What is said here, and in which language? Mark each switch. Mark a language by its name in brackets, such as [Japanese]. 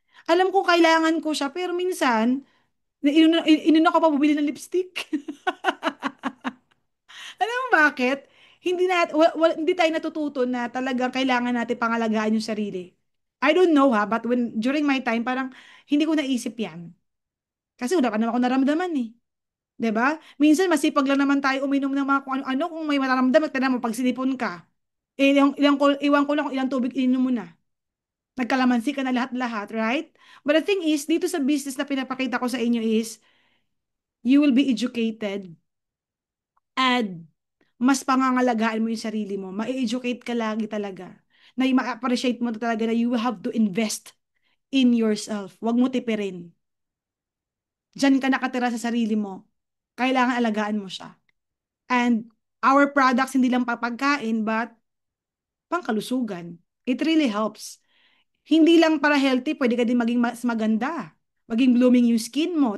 [Filipino] Alam ko kailangan ko siya, pero minsan, inuna ko pa bumili ng lipstick. Alam mo bakit? Hindi tayo natututo na talagang kailangan natin pangalagaan yung sarili. [English] I don't know ha, but during my time, [Filipino] parang hindi ko naisip yan. Kasi wala pa naman ako naramdaman eh. 'Di ba? Minsan masipag lang naman tayo uminom ng mga kung ano-ano kung may mararamdaman, tignan mo pag sinipon ka. Iwan ko lang kung ilang tubig ininom mo na. Nagkalamansi ka na lahat-lahat, right? [English] But the thing is, [Filipino] dito sa business na pinapakita ko sa inyo is, [English] you will be educated [Filipino] and mas pangangalagaan mo yung sarili mo. Ma-educate ka lagi talaga. Na ma-appreciate mo talaga na [English] you have to invest in yourself. [Filipino] Huwag mo tipirin. Diyan ka nakatira sa sarili mo. Kailangan alagaan mo siya. And our products, hindi lang papagkain, but pangkalusugan. [English] It really helps. [Filipino] Hindi lang para healthy, pwede ka din maging mas maganda. Maging blooming yung skin mo.